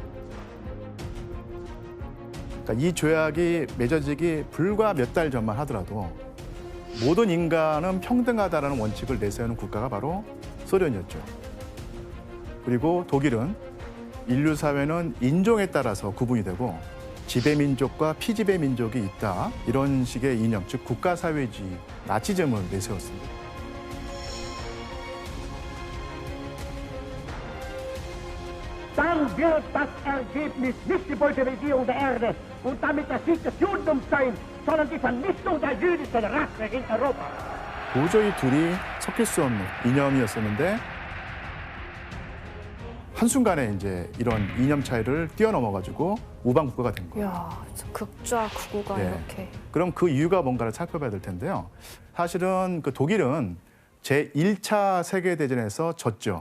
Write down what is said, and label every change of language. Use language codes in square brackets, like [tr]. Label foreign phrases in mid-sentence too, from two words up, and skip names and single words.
[ko] 그러니까 이 조약이 맺어지기 불과 몇 달 전만 하더라도 모든 인간은 평등하다는 원칙을 내세우는 국가가 바로 소련이었죠. 그리고 독일은 인류 사회는 인종에 따라서 구분이 되고 지배민족과 피지배민족이 있다. 이런 식의 이념, 즉 국가사회주의, 나치즘을 내세웠습니다. [de] Dann wird das Ergebnis nicht die Bolschewisierung der Erde und damit der Sieg des Judentums sein, sondern die Vernichtung der jüdischen Rasse in Europa. [ko] 도저히 둘이 섞일 수 없는 이념이었었는데 한순간에 이제 이런 이념 차이를 뛰어넘어가지고 우방 국가가 된 거예요. 이야, 극좌 극우가 예. 이렇게. 그럼 그 이유가 뭔가를 살펴봐야 될 텐데요. 사실은 그 독일은 제1차 세계대전에서 졌죠.